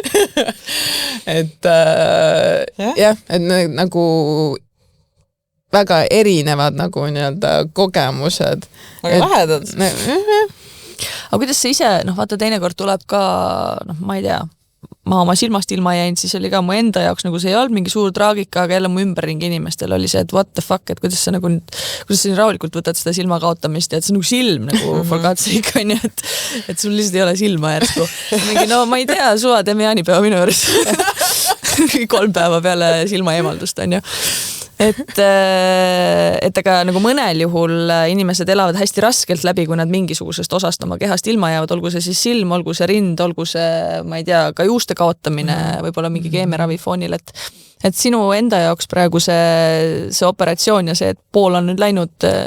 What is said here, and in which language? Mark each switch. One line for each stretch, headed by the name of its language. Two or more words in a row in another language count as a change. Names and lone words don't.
Estonian: Et jah, et nagu väga erinevad nagu nii-öelda kogemused. Aga lahedad. Aga kuidas see ise, vaata teinekord tuleb ka, ma ei tea, ma oma silmast ilma jäin, siis oli ka mu enda jaoks nagu see ei olnud mingi suur traagika, aga jälle mu ümberringi inimestel oli see, et
English: what the fuck,
Estonian: et kuidas sa nii rahulikult võtad seda silma kaotamist ja et see nagu silm nagu forgatsik on ju, et sul lihtsalt ei ole silma järsku. Mingi, ma ei tea, suva teeme jaanipäeva minu juures 3 päeva peale silma eemaldust on ju. Et aga nagu mõnel juhul inimesed elavad hästi raskelt läbi, kui nad mingisugusest osast oma kehast ilma jäävad, olgu see siis silm, olgu see rind, olgu see, ma ei tea, ka juuste kaotamine, võib-olla mingi keemiaravi foonil, et sinu enda jaoks praegu see operatsioon ja see, et pool on nüüd läinud.